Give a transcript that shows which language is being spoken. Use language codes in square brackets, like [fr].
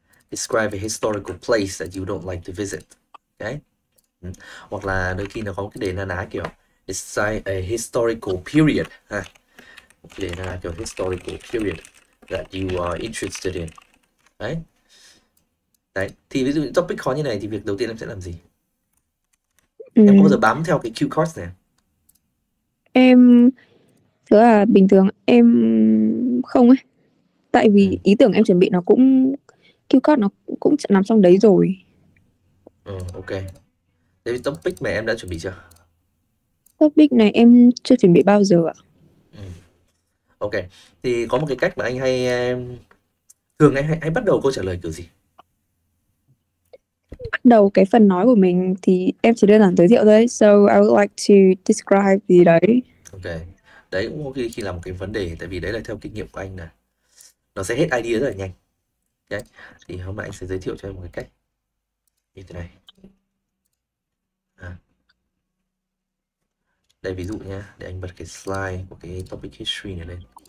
[en] Describe a historical place that you don't like to visit. [vi] Đấy. Hoặc là đôi khi nó có cái đề na ná kiểu [en] describe a historical period. [vi] Đề na ná kiểu [en] historical period that you are interested in. [vi] Đấy. Đấy. Thì ví dụ những topic khó như này thì việc đầu tiên em sẽ làm gì? Em có bao giờ bám theo cái cue cards này? Em thực là bình thường em không ấy. Tại vì ý tưởng em chuẩn bị nó cũng cue card nó cũng nằm trong đấy rồi. [en] Ok. [vi] Thế thì topic này em đã chuẩn bị chưa? Topic này em chưa chuẩn bị bao giờ ạ. [en] Ok. [vi] Thì có một cái cách mà anh hay thường anh hay bắt đầu câu trả lời kiểu gì? Bắt đầu cái phần nói của mình thì em chỉ đơn giản giới thiệu thôi. [en] So I would like to describe [vi] gì đấy. [en] Ok. [vi] Đấy cũng có khi là một cái vấn đề, tại vì đấy là theo kinh nghiệm của anh là nó sẽ hết idea rất là nhanh. Đấy. Thì hôm nay anh sẽ giới thiệu cho em một cái cách như thế này. Đây ví dụ nhé, để anh bật cái slide của cái topic history này lên.